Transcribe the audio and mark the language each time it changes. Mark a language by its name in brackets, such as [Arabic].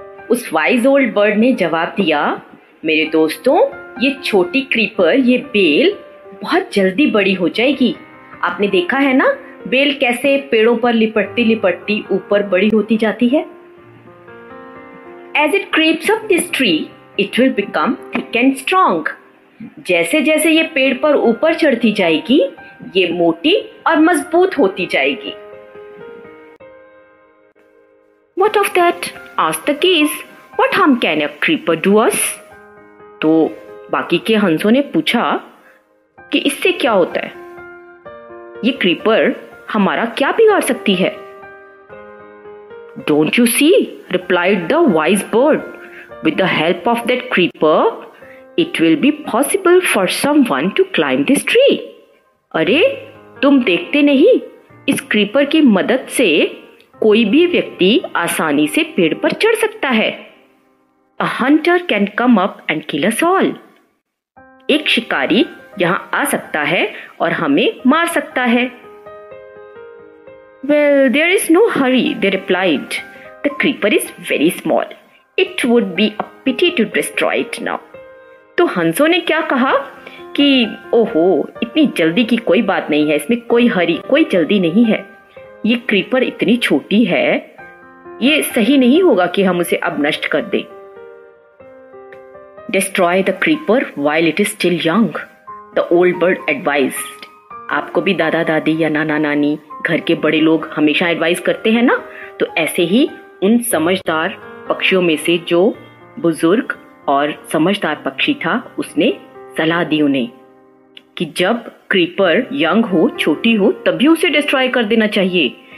[Hindi] उस wise old bird ने जवाब दिया, मेरे दोस्तों, ये छोटी क्रीपर, ये बेल बहुत जल्दी बड़ी हो जाएगी। आपने देखा है ना बेल कैसे पेड़ों पर लिपटती लिपटती ऊपर बड़ी होती जाती है। [English] As it creeps up this tree, it will become thick and strong. [Hindi] जैसे जैसे ये पेड़ पर ऊपर चढ़ती जाएगी, ये मोटी और मजबूत होती जाएगी। [English] What of that? asked the geese. What harm can a creeper do us? [Hindi] तो बाकी के हंसों ने पूछा कि इससे क्या होता है? ये क्रीपर हमारा क्या बिगाड़ सकती है? [English] Don't you see? replied the wise bird. With the help of that creeper, it will be possible for someone to climb this tree. [Hindi] अरे तुम देखते नहीं, इस क्रीपर की मदद से कोई भी व्यक्ति आसानी से पेड़ पर चढ़ सकता है। [English] A hunter can come up and kill us all. [Hindi] एक शिकारी यहां आ सकता है और हमें मार सकता है। [English] Well, there is no hurry, they replied. The creeper is very small. It would be a pity to destroy it now. [Hindi] तो हंसों ने क्या कहा कि ओहो, इतनी जल्दी की कोई बात नहीं है, इसमें कोई हरी, कोई जल्दी नहीं है। ये क्रीपर इतनी छोटी है, ये सही नहीं होगा कि हम उसे अब नष्ट कर दें। [English] Destroy the creeper while it is still young, the old bird advised. [Hindi] आपको भी दादा दादी या नाना नानी घर के बड़े लोग हमेशा एडवाइस करते हैं ना, तो ऐसे ही उन समझदार पक्षियों में से जो बुजुर्ग और समझदार पक्षी था, उसने सलाह दी उन्हें कि जब क्रीपर यंग हो, छोटी हो, तभी उसे डिस्ट्रॉय कर देना चाहिए.